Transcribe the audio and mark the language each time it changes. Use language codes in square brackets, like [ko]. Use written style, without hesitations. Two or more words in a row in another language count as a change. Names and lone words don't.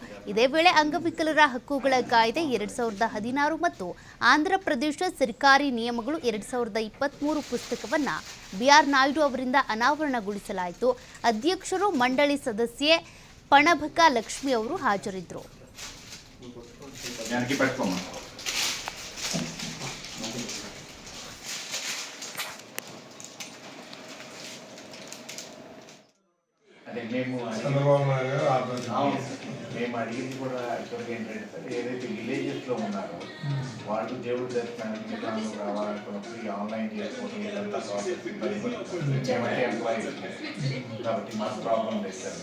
[kn] ಇದೇ ವೇಳೆ ಅಂಗವಿಕಲರ ಹಕ್ಕುಗಳ ಕಾಯ್ದೆ 2016 ಮತ್ತು ಆಂಧ್ರಪ್ರದೇಶ ಸರ್ಕಾರಿ ನಿಯಮಗಳು 2023 ಪುಸ್ತಕವನ್ನ ಬಿಆರ್ ನಾಯ್ಡು ಅವರಿಂದ ಅನಾವರಣಗೊಳಿಸಲಾಯಿತು. ಅಧ್ಯಕ್ಷರು ಮಂಡಳಿ ಸದಸ್ಯೆ ಪಣಬಕ ಲಕ್ಷ್ಮಿ ಅವರು ಹಾಜರಿದ್ದರು. [te] మేము అడిగింది కూడా యాక్చువల్గా ఏంటంటే సార్, ఏదైతే విలేజెస్లో ఉన్నారో వాళ్ళు దేవుడి దర్శనానికి రావాలనుకున్నప్పుడు ఈ ఆన్లైన్ చేసుకోవడం ఇదంతా ప్రాసెస్ మేమంటే ఎంప్లాయీస్ కాబట్టి మాకు ప్రాబ్లం లేదు సార్.